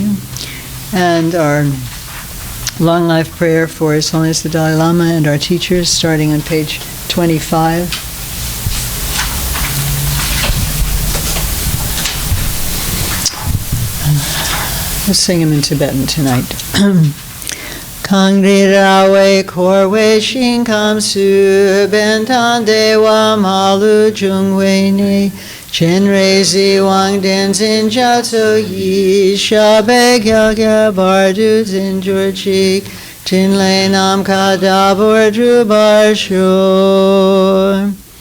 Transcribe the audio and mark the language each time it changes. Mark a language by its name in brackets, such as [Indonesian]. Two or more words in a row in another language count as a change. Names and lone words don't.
[English] And our long life prayer for His Holiness the Dalai Lama and our teachers, starting on page 25. Let's sing them in Tibetan tonight. [Tibetan] གངས་རི་ ར་བས་ བསྐོར་བའི་ ཞིང་ཁམས་ སུ་ ཕན་དང་ བདེ་བ་ མ་ལུས་ འབྱུང་བའི་ གནས་ སྤྱན་རས་གཟིགས་ དབང་ བསྟན་འཛིན་ རྒྱ་མཚོ་ ཡི་ ཞབས་པད་ བསྐལ་བརྒྱ་ བར་དུ་ བརྟན་གྱུར་ཅིག ཕྲིན་ལས་ ནམ་མཁའ་ལྟ་བུར་ རྒྱས་པར་ཤོག